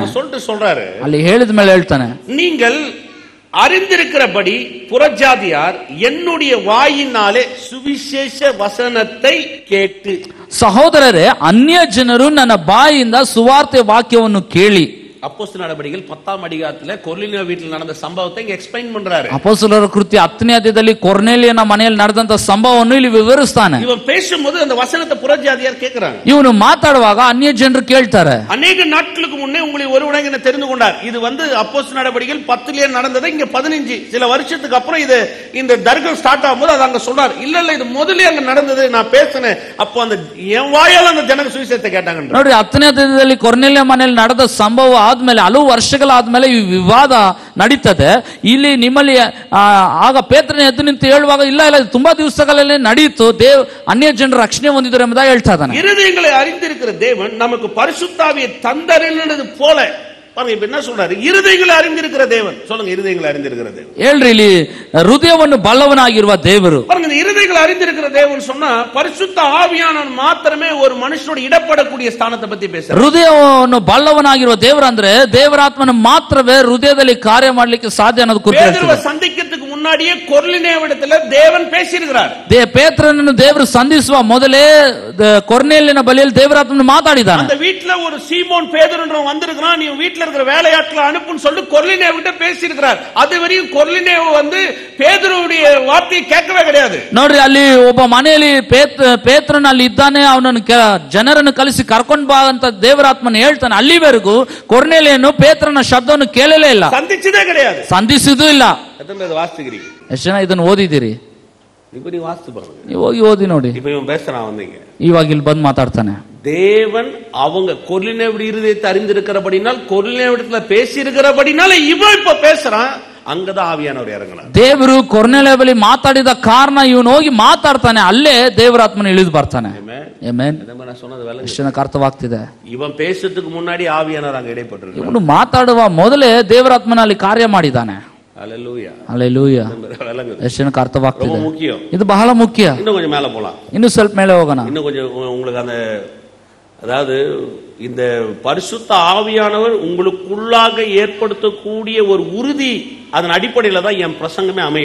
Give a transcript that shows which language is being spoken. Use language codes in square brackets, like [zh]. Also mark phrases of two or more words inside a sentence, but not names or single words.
[ta] சொல்றாரு, [kn] ಅಲ್ಲಿ ಹೇಳಿದ ಮೇಲೆ ಹೇಳ್ತಾನೆ, [ta] நீங்கள் அறிந்திருக்கிறபடி புறஜாதியார் என்னுடைய வாயினாலே சுவிசேஷ வசனத்தை கேட்டு. [kn] ಸಹೋದರರೇ, ಅನ್ಯ ಜನರು ನನ್ನ ಬಾಯಿಂದ ಸುವಾರ್ತೆ ವಾಕ್ಯವನ್ನು ಕೇಳಿ. [ta] அப்போஸ்தலர் நடபடிகள் 10ஆம் அதிகாரத்துல கொர்ನೇலிಯ வீட்டில் நடந்த சம்பவத்தை இங்க எக்ஸ்பிளைன் பண்றாரு. [kn] ಅಪೊಸ್ತಲರ ಕೃತ್ಯ 10ನೇ ಅಧ್ಯಾಯದಲ್ಲಿ ಕೊರ್ನೇಲಿಯನ ಮನೆಯಲ್ಲಿ ನಡೆದಂತ ಸಂಭವವನ್ನು ಇಲ್ಲಿ ವಿವರಿಸ್ತಾನೆ. [ta] இவன் பேசும்போது அந்த வசனத்தை புறஜாதியார் கேக்குறாங்க. [kn] ಇವನು ಮಾತಾಡುವಾಗ ಅನ್ಯ ಜನರು ಕೇಳ್ತಾರೆ. [ta] அநேக நாட்களுக்கு முன்னே உங்களை ஒருவனாக என்ன தெரிந்து கொண்டார். இது அப்போஸ்தலர் நடபடிகள் 10லே நடந்தது. இங்க 15 சில வருஷத்துக்கு அப்புறம் இது இந்த தர்க்கம் ஸ்டார்ட் ஆகும்போது அது அங்க சொல்றாரு. இல்ல இது முதல்ல அங்க நடந்தது, நான் பேசினேன். அப்போ அந்த என் வாயால அந்த ஜனங்க சுவிசேஷத்தை கேட்டாங்க. [kn] ನೋಡಿ, 10ನೇ ಅಧ್ಯಾಯದಲ್ಲಿ ಕೊರ್ನೇಲಿಯ ಮನೆಯಲ್ಲಿ ನಡೆದ ಸಂಭವ ಆದ್ಮೇಲೆ ಹಲವು ವರ್ಷಗಳಾದ್ಮೇಲೆ ಈ ವಿವಾದ ನಡೀತದೆ. ಇಲ್ಲಿ ನಿಮ್ಮಲ್ಲಿ ಆಗ ಪೇತ್ರನ ಎದ್ದು ನಿಂತು ಹೇಳುವಾಗ ಇಲ್ಲ ತುಂಬಾ ದಿವಸಗಳಲ್ಲಿ ನಡೆಯಿತು, ಅನ್ಯ ಜನರು ರಕ್ಷಣೆ ಹೊಂದಿದ್ರು ಎಂಬುದಾಗಿ ಹೇಳ್ತಾ ಇದ್ದಾನೆ. [ta] இருதயங்களை அறிந்திருக்கிற தேவன் நமக்கு பரிசுத்த ஆவியை தந்தருளினது போல பாருங்க. இப்ப என்ன சொல்றாரு? இருதயங்களை அறிந்திருக்கிற தேவன். சொல்லுங்க, இருதயங்களை அறிந்திருக்கிற தேவன். [kn] ಹೇಳ್ರಿ, ಇಲ್ಲಿ ಹೃದಯವನ್ನು ಬಲ್ಲವನಾಗಿರುವ ದೇವರು. [ta] பாருங்க, இந்த இருதயங்களை அறிந்திருக்கிற தேவன் சொன்னா பரிசுத்த ஆவியானவன் மாத்திரமே ஒரு மனுஷனோட இடப்படக்கூடிய ஸ்தானத்தை பத்தி பேசுறாரு. [kn] ಹೃದಯವನ್ನು ಬಲ್ಲವನಾಗಿರುವ ದೇವರು ಅಂದ್ರೆ ದೇವರಾತ್ಮನ ಮಾತ್ರವೇ ಹೃದಯದಲ್ಲಿ ಕಾರ್ಯ ಮಾಡಲಿಕ್ಕೆ ಸಾಧ್ಯ ಅನ್ನೋದು ಕುರಿತು [ta] பேதுருவை சந்திக்கிறதுக்கு முன்னாடியே கொர்ನೇலியவிடத்துல தேவன் பேசியிருக்கிறார். [kn] ಪೇತ್ರನನ್ನು ದೇವರು ಸಂಧಿಸುವ ಮೊದಲೇ ಕೊರ್ನೇಲಿಯನ ಬಳಿಯಲ್ಲಿ ದೇವರಾತ್ಮನು ಮಾತಾಡಿದ್ದಾನೆ. [ta] அந்த வீட்ல ஒரு சீமோன் பேதுருன்றவன் வந்திருக்கான், நீ வீட்ல இருக்கிற வேலையாட்களை அனுப்புன்னு சொல்லி கொர்ನೇலியவிட்ட பேசியிருக்கிறார். அது வரையும் கொர்ನೇலிய பேதுருவுடைய வார்த்தையை கேட்கவே கிடையாது. [kn] ನೋಡ್ರಿ, ಅಲ್ಲಿ ಒಬ್ಬ ಮನೆಯಲ್ಲಿ ಪೇತ್ರನ ಅಲ್ಲಿ ಇದ್ದಾನೆ, ಅವನನ್ನು ಜನರನ್ನು ಕಳಿಸಿ ಕರ್ಕೊಂಡು ಬಾ ಅಂತ ದೇವರಾತ್ಮನ ಹೇಳ್ತಾನೆ. ಅಲ್ಲಿವರೆಗೂ ಕೊರ್ನೇಲಿಯನು ಪೇತ್ರನ ಶಬ್ದವನ್ನು ಕೇಳಲೇ ಇಲ್ಲ, ಸಂಧಿಸಿದೇ கிடையாது, ಸಂಧಿಸಿದೂ ಇಲ್ಲ. ವಾಸ್ತಿಗಿರಿ ಎಷ್ಟು ಜನ ಇದನ್ನು ಓದಿದಿರಿ? ನೀವು ಹೋಗಿ ಓದಿ ನೋಡಿ. ಇವಾಗ ಇಲ್ಲಿ ಬಂದು ಮಾತಾಡ್ತಾನೆ. [ta] தேவன் அவங்க கொர்ನೇலிய இருதயத்தை அறிந்திருக்கிறபடினால் கொர்ನೇலியவிடத்துல பேசி இருக்கிறபடினால இவன் இப்ப பேசுறான். அங்கதான் ஆவியானவர் இறங்கினார். [kn] ದೇವರು ಕೊರ್ನೇಲಿಯ ಬಳಿ ಮಾತಾಡಿದ ಕಾರಣ ಇವನು ಹೋಗಿ ಮಾತಾಡ್ತಾನೆ, ಅಲ್ಲೇ ದೇವರಾತ್ಮನ ಇಳಿದು ಬರ್ತಾನೆ. ಎಷ್ಟು ಜನಕ್ಕೆ ಅರ್ಥವಾಗ್ತಿದೆ? [ta] ಇವನ್ பேசுறதுக்கு முன்னாடி ஆவியானவர் அங்க இடைப்பட்டிருக்கார். [kn] ಇವನು ಮಾತಾಡುವ ಮೊದಲೇ ದೇವರಾತ್ಮನ ಅಲ್ಲಿ ಕಾರ್ಯ ಮಾಡಿದ್ದಾನೆ. [ta] ஹல்லேலூயா, [kn] ಹಲ್ಲೆಲೂಯಾ. ಎಷ್ಟು ಜನಕ್ಕೆ ಅರ್ಥವಾಗ್ತಿದೆ? ಇದು ಬಹಳ ಮುಖ್ಯ. [ta] இன்னும் கொஞ்சம் மேல போலாம், [kn] ಇನ್ನು ಸ್ವಲ್ಪ ಮೇಲೆ ಹೋಗೋಣ. [ta] இன்னும் கொஞ்சம் உங்களுக்கு அந்த அதாவது இந்த பரிசுத்த ஆவியானவர் உங்களுக்குள்ளாக ஏற்படுத்தக்கூடிய ஒரு உறுதி, அதன் அடிப்படையில தான் என் பிரசங்கமே அமையும்.